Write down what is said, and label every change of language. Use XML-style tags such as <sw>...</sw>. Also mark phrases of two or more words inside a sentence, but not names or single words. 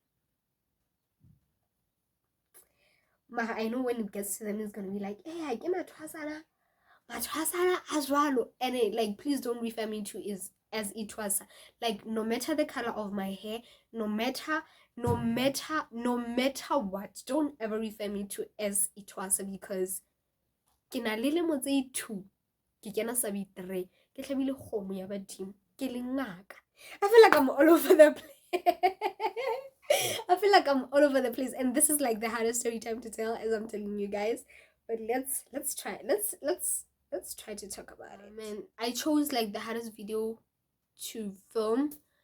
<en>Maha, I know when it gets to them, it's gonna be like, hey, I get my twasana as well. And like, please don't refer me to as it was. Like, no matter the color of my hair, no matter what, don't ever refer me to as it was, because</en> <tn>kina lele motse 2 ke kena sabi 3 ke tlhabile khomo ya badimo ke lengaka.</tn> <en>I feel like I'm all over the place. I feel like I'm all over the place, and this is like the hardest story time to tell, as I'm telling you guys. But let's try. let's try to talk about it. Man, I chose like the hardest video to film.</en>